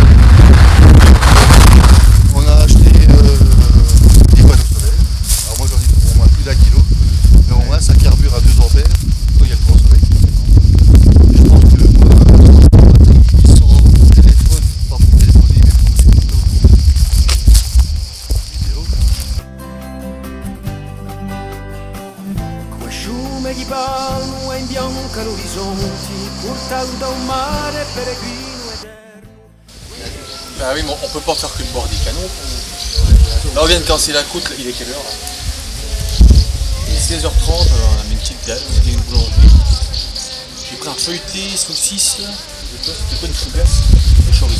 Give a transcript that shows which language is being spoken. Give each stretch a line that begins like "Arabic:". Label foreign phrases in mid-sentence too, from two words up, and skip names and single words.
French: On a acheté des panneaux solaires. Alors moi j'en ai pour au moins plus d'1 kilo. Mais au moins ça carbure à 2 ampères quand il y a le grand soleil. Je pense que moi, sans téléphone, pas pour téléphoner, mais pour des photos, vidéo.
Italian: Come sciume di palmo e imbianca l'orizzonte, portato da un mare peregrino eterno.
French: Bah oui, mais on peut pas faire que le bord des canons. Là on vient de casser la croûte, il est quelle heure là? Il est 16h30, on a mis une petite dalle, on a fait une boulangerie. J'ai pris un feuilleté, saucisse, c'était quoi une fougasse, le chorizo.